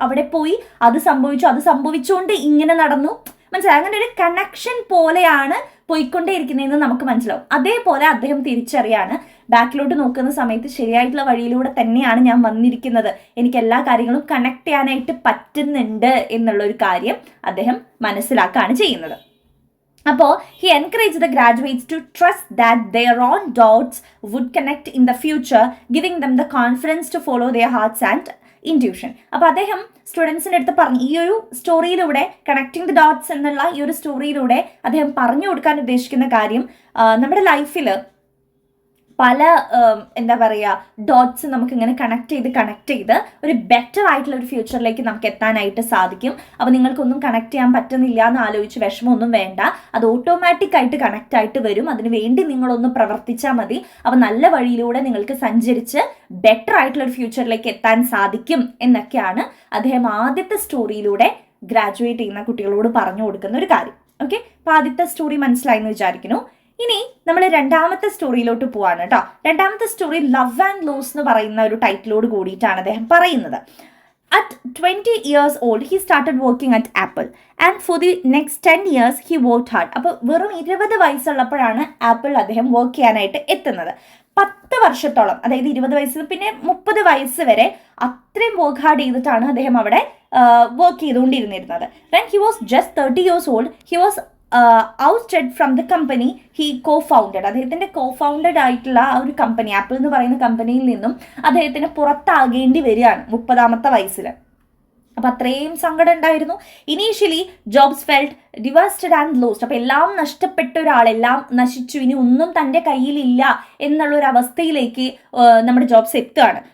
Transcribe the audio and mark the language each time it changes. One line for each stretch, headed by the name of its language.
Malayalam: അവിടെ പോയി അത് സംഭവിച്ചുകൊണ്ട് ഇങ്ങനെ നടന്നു, മനസ്സിലായി, അങ്ങനെ ഒരു കണക്ഷൻ പോലെയാണ് പോയിക്കൊണ്ടേയിരിക്കുന്നതെന്ന് നമുക്ക് മനസ്സിലാവും. അതേപോലെ അദ്ദേഹം തിരിച്ചറിയാണ്, ബാക്കിലോട്ട് നോക്കുന്ന സമയത്ത് ശരിയായിട്ടുള്ള വഴിയിലൂടെ തന്നെയാണ് ഞാൻ വന്നിരിക്കുന്നത്, എനിക്ക് എല്ലാ കാര്യങ്ങളും കണക്ട് ചെയ്യാനായിട്ട് പറ്റുന്നുണ്ട് എന്നുള്ളൊരു കാര്യം അദ്ദേഹം മനസ്സിലാക്കുകയാണ് ചെയ്യുന്നത്.
English: അപ്പോൾ he encouraged the graduates to trust that their own doubts would connect in the future, giving them the confidence to follow their hearts and intuition.
Malayalam: അപ്പോൾ അദ്ദേഹം സ്റ്റുഡൻസിൻ്റെ അടുത്ത് പറഞ്ഞു, ഈ ഒരു സ്റ്റോറിയിലൂടെ കണക്റ്റിംഗ് ദി ഡോട്ട്സ് എന്നുള്ള ഈ ഒരു സ്റ്റോറിയിലൂടെ അദ്ദേഹം പറഞ്ഞു കൊടുക്കാൻ ഉദ്ദേശിക്കുന്ന കാര്യം, നമ്മുടെ ലൈഫിൽ പല എന്താ പറയുക ഡോട്ട്സ് നമുക്കിങ്ങനെ കണക്ട് ചെയ്ത് ഒരു ബെറ്റർ ആയിട്ടുള്ള ഒരു ഫ്യൂച്ചറിലേക്ക് നമുക്ക് എത്താനായിട്ട് സാധിക്കും. അപ്പോൾ നിങ്ങൾക്കൊന്നും കണക്ട് ചെയ്യാൻ പറ്റുന്നില്ല എന്ന് ആലോചിച്ച് വിഷമമൊന്നും വേണ്ട, അത് ഓട്ടോമാറ്റിക്കായിട്ട് കണക്റ്റ് ആയിട്ട് വരും. അതിന് വേണ്ടി നിങ്ങളൊന്ന് പ്രവർത്തിച്ചാൽ മതി. അപ്പോൾ നല്ല വഴിയിലൂടെ നിങ്ങൾക്ക് സഞ്ചരിച്ച് ബെറ്റർ ആയിട്ടുള്ള ഒരു ഫ്യൂച്ചറിലേക്ക് എത്താൻ സാധിക്കും എന്നൊക്കെയാണ് അദ്ദേഹം ആദ്യത്തെ സ്റ്റോറിയിലൂടെ ഗ്രാജുവേറ്റ് ചെയ്യുന്ന കുട്ടികളോട് പറഞ്ഞു കൊടുക്കുന്ന ഒരു കാര്യം. ഓക്കെ, അപ്പോൾ ആദ്യത്തെ സ്റ്റോറി മനസ്സിലായി എന്ന് വിചാരിക്കുന്നു. ഇനി നമ്മൾ രണ്ടാമത്തെ സ്റ്റോറിയിലോട്ട് പോവാണ് കേട്ടോ. രണ്ടാമത്തെ സ്റ്റോറി ലവ് ആൻഡ് ലോസ് എന്ന് പറയുന്ന ഒരു ടൈറ്റിലോട് കൂടിയിട്ടാണ് അദ്ദേഹം പറയുന്നത്.
English: At 20 years old, he started working at Apple. And for the next 10 years, he worked hard.
Malayalam: അപ്പോൾ വെറും 20 വയസ്സുള്ളപ്പോഴാണ് ആപ്പിൾ അദ്ദേഹം വർക്ക് ചെയ്യാനായിട്ട് എത്തുന്നത്. 10 വർഷത്തോളം, അതായത് 20 വയസ്സിൽ പിന്നെ 30 വയസ്സ് വരെ അത്രയും വർക്ക് ഹാർഡ് ചെയ്തിട്ടാണ് അദ്ദേഹം അവിടെ work ചെയ്തുകൊണ്ടിരുന്നിരുന്നത്.
English: When he was just 30 years old, he was ousted from the company he co-founded.
Malayalam: അദ്ദേഹത്തിൻ്റെ co-founded ആയിട്ടുള്ള ആ ഒരു കമ്പനി, ആപ്പിൾ എന്ന് പറയുന്ന കമ്പനിയിൽ നിന്നും അദ്ദേഹത്തിന് പുറത്താകേണ്ടി വരികയാണ് 30-ാമത്തെ വയസ്സിൽ. അപ്പം അത്രയും സങ്കടം ഉണ്ടായിരുന്നു.
English: Initially Jobs felt devastated and lost.
Malayalam: അപ്പം എല്ലാം നഷ്ടപ്പെട്ട ഒരാളെല്ലാം നശിച്ചു, ഇനി ഒന്നും തൻ്റെ കയ്യിലില്ല എന്നുള്ളൊരു അവസ്ഥയിലേക്ക് നമ്മുടെ ജോബ്സ് എത്തുകയാണ്.